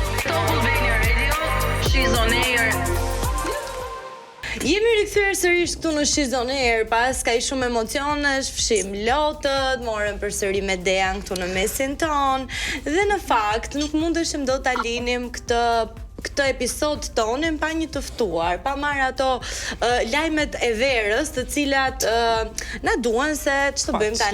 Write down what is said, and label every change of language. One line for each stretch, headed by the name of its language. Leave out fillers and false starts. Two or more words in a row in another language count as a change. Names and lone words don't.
English: Albania Radio, she's on air.
Albanian: Jemi rikthyer sërish këtu në She's on Air, pas ka shumë emocionesh, fshim lotët, morëm përsëri me Dean këtu në mesin ton, dhe në fakt nuk mundeshim dot ta linim këtë episod tonin pa një të ftuar, pa marrë ato lajmet e verës, të cilat na duan se ç'të bëjmë tani.